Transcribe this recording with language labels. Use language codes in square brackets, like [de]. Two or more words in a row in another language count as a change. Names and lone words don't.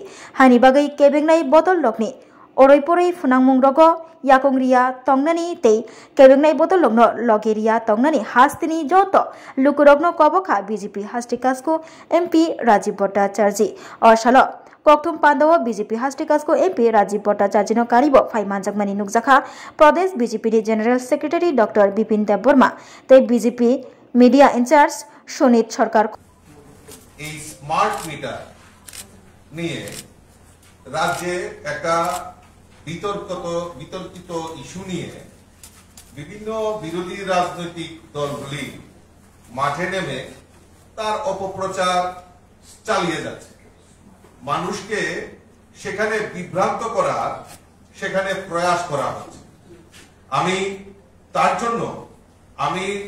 [trp] हानि बागै केबेंनाय बदल लकनि ओरै पोरै फुनांमुं रग याकंरिया तंगनानि तै केबेंनाय बदल लग्न लगेरिया तंगनानि हास्तिनि जत लुकुरग्न कबखा बीजेपी हास्टिकासको एमपी राजीव भट्टाचार्य असाल ककथुम पांडव बीजेपी हास्टिकासको एमपी राजीव भट्टाचार्य कारिब फाइमानजकमानि नुकजाखा प्रदेश बीजेपी [en] general secretary [trp] डॉक्टर बिपिन देबबर्मा तै बीजेपी [en] media in-charge [trp] सुनीत सरकार [bn] এই [en] smart meter [bn] নিয়ে রাজ্যে একটা বিতর্কিত ইস্যু নিয়ে বিভিন্ন বিরোধী রাজনৈতিক দলগুলি মাঠে নেমে তার অপপ্রচার চালিয়ে যাচ্ছে মানুষকে সেখানে বিভ্রান্ত করার সেখানে প্রয়াস করা হচ্ছে আমি তার জন্য আমি